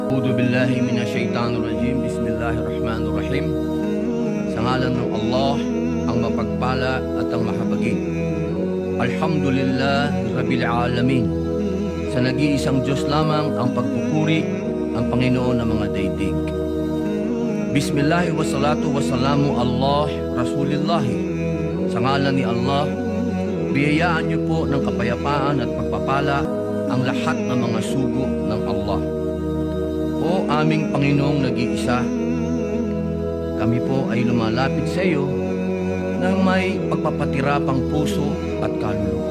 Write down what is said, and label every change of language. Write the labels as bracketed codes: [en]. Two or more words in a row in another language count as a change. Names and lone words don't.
[ar] أعوذ بالله من الشيطان الرجيم. بسم الله الرحمن الرحيم. [tl] Sa ngalan ng Allah, ang mapagpala at ang mahabagin. [ar] الحمد لله رب العالمين. [tl] Sa nag-iisang Diyos lamang ang pagpupuri, ang Panginoon ng mga daigdig. [ar] بسم الله والصلاة والسلام على رسول الله. [tl] Sa ngalan ni Allah, biyayaan niyo po ng kapayapaan at pagpapala ang lahat ng mga sugo ng Allah. O aming Panginoong nag-iisa, kami po ay lumalapit sa iyo ng may pagpapatirapang puso at kaluluwa.